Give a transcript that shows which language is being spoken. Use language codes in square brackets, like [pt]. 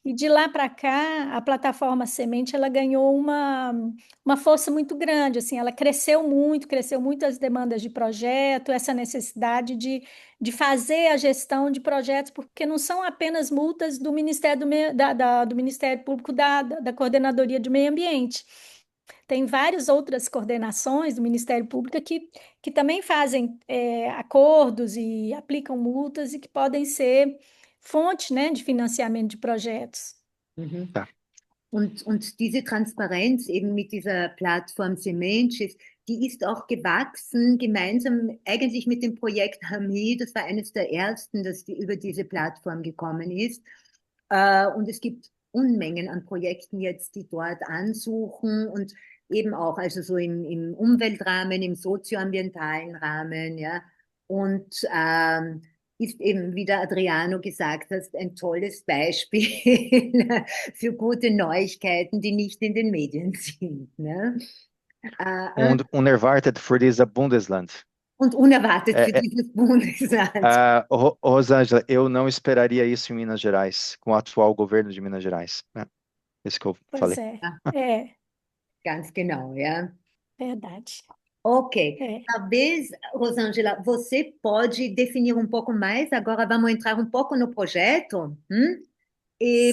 [pt] E de lá para cá, a plataforma Semente, ela ganhou uma força muito grande, assim, ela cresceu muito as demandas de projeto, essa necessidade de fazer a gestão de projetos, porque não são apenas multas do Ministério do Ministério Público da Coordenadoria de Meio Ambiente. Tem várias outras coordenações do Ministério Público que também fazem acordos e aplicam multas e que podem ser fonte, né, de financiamento de projetos. Mhm. Tá. [de] Und diese Transparenz eben mit dieser Plattform Sementes, die ist auch gewachsen, gemeinsam eigentlich mit dem Projekt Hami. Das war eines der ersten, das über diese Plattform gekommen ist. Und es gibt Unmengen an Projekten jetzt, die dort ansuchen und eben auch also so im Umweltrahmen, im sozioambientalen Rahmen, ja. Und ist eben, wie der Adriano gesagt hat, ein tolles Beispiel für gute Neuigkeiten, die nicht in den Medien sind. Ne? Unerwartet für dieses Bundesland. Und unerwartet für [pt] É, [de] dieses Bundesland. [pt] Rosângela, eu não esperaria isso em Minas Gerais, com o atual governo de Minas Gerais. É isso que eu Pois falei. [de] Ganz genau, ja. [pt] Verdade. Ok. Talvez, Rosângela, você pode definir um pouco mais, agora vamos entrar um pouco no projeto, E